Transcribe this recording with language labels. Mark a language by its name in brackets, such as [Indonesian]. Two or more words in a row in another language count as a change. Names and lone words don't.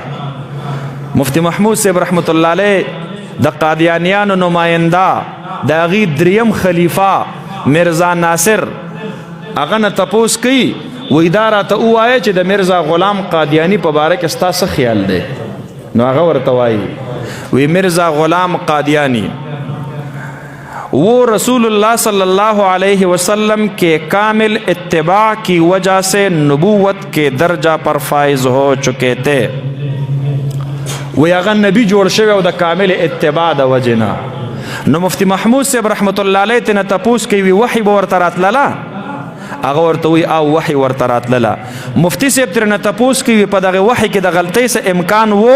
[Pashto] مفتی محمود صاحب [Arabic] رحمت الله علیه [Pashto] د قادیانیانو نماینده د هغې دریم خلیفه مرزا ناصر هغه نه تپوس کوي وایي دا راته ووایه چې د مرزا غلام قادیانی په باره کې ستا څه خیال دی؟ [Urdu] نو هغه ورته وایي وی مرزا غلام قادیانی وہ رسول اللہ [Arabic] صلی اللہ علیہ وسلم [Urdu] کے کامل اتباع کی وجہ سے نبوت کے درجہ پر فائز ہو چکے تھے. [Pashto] وی اغا نبی جوړ شوی او د کامل اتباع د وجنا. نو مفتی محمود صاحب [Arabic] رحمت الله علیه [Pashto] ته تپوس کوي وحی به ورته راتلله؟ هغه ورته وی او وحی ورته راتلله. مفتی صاحب ترنه تپوس کوي په دغه وحی کې د غلطۍ څه امکان وو؟